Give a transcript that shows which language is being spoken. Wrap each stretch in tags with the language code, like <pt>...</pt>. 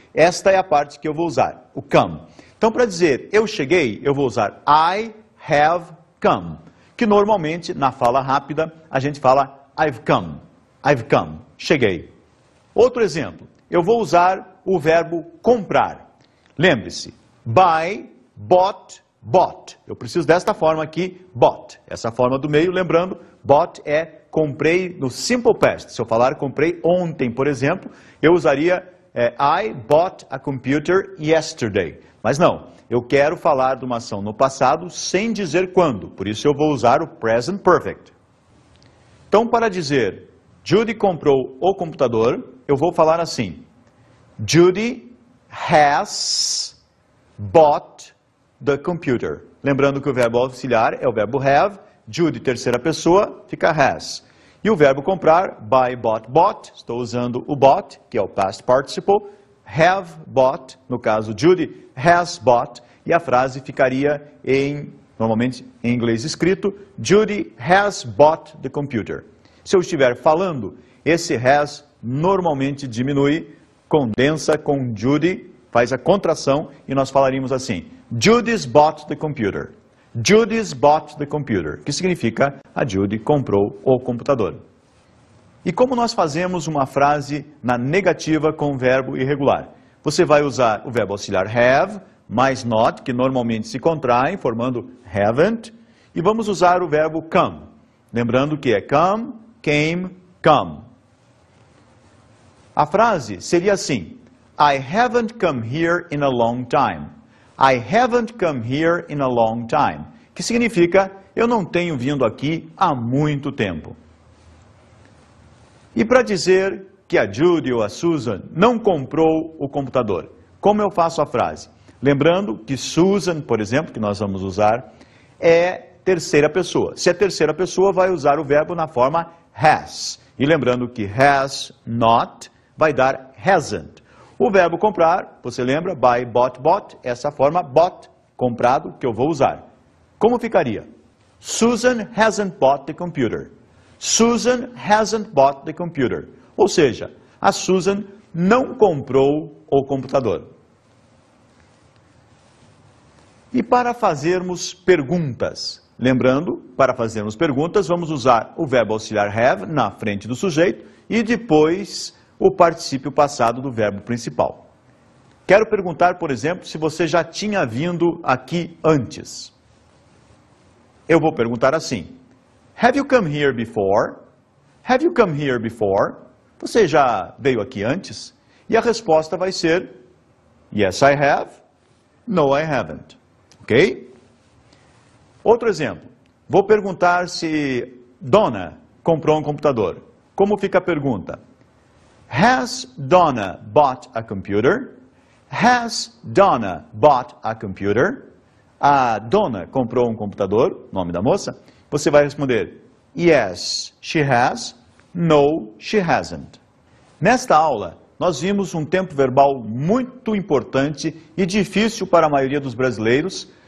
<pt>Esta é a parte que eu vou usar, o come. Então para dizer eu cheguei, eu vou usar</pt> <en>I have come.</en> <pt>Que normalmente, na fala rápida, a gente fala</pt> <en>I've come,</en> <pt>cheguei. Outro exemplo, eu vou usar o verbo comprar. Lembre-se, buy, bought, bought. Eu preciso desta forma aqui, bought. Essa forma do meio, lembrando, bought é comprei no simple past. Se eu falar comprei ontem, por exemplo, eu usaria</pt> <en>I bought a computer yesterday.</en> <pt>Mas não, eu quero falar de uma ação no passado sem dizer quando. Por isso eu vou usar o present perfect. Então, para dizer Judy comprou o computador, eu vou falar assim:</pt> <en>Judy has bought the computer.</en> <pt>Lembrando que o verbo auxiliar é o verbo have. Judy, terceira pessoa, fica has. E o verbo comprar, buy, bought, bought. Estou usando o bought, que é o past participle.</pt> <en>Have bought,</en> <pt>no caso</pt> <en>Judy has bought.</en> <pt>E a frase ficaria normalmente em inglês escrito,</pt> <en>Judy has bought the computer.</en> <pt>Se eu estiver falando, esse has normalmente diminui, condensa com Judy, faz a contração e nós falaríamos assim:</pt> <en>Judy's bought the computer. Judy's bought the computer,</en> <pt>que significa a Judy comprou o computador. E como nós fazemos uma frase na negativa com verbo irregular? Você vai usar o verbo auxiliar have, mais not, que normalmente se contraem, formando haven't, e vamos usar o verbo come. Lembrando que é come, came, come. A frase seria assim:</pt> <en>I haven't come here in a long time. I haven't come here in a long time.</en> <pt>Que significa, eu não tenho vindo aqui há muito tempo. E para dizer que a Judy ou a Susan não comprou o computador, como eu faço a frase? Lembrando que Susan, por exemplo, que nós vamos usar, é terceira pessoa. Se é terceira pessoa, vai usar o verbo na forma has. E lembrando que has not vai dar hasn't. O verbo comprar, você lembra? Buy, bought, bought. Essa forma bought, comprado, que eu vou usar. Como ficaria?</pt> <en>Susan hasn't bought the computer. Susan hasn't bought the computer.</en> <pt>Ou seja, a Susan não comprou o computador. E para fazermos perguntas, lembrando, para fazermos perguntas, vamos usar o verbo auxiliar have na frente do sujeito e depois o particípio passado do verbo principal. Quero perguntar, por exemplo, se você já tinha vindo aqui antes. Eu vou perguntar assim:</pt> <en>Have you come here before? Have you come here before?</en> <pt>Você já veio aqui antes? E a resposta vai ser</pt> <en>Yes, I have. No, I haven't.</en> <pt>Ok? Outro exemplo. Vou perguntar se Donna comprou um computador. Como fica a pergunta?</pt> <en>Has Donna bought a computer? Has Donna bought a computer?</en> <pt>A Donna comprou um computador, nome da moça. Você vai responder,</pt> <en>yes, she has. No, she hasn't.</en> <pt>Nesta aula, nós vimos um tempo verbal muito importante e difícil para a maioria dos brasileiros.</pt>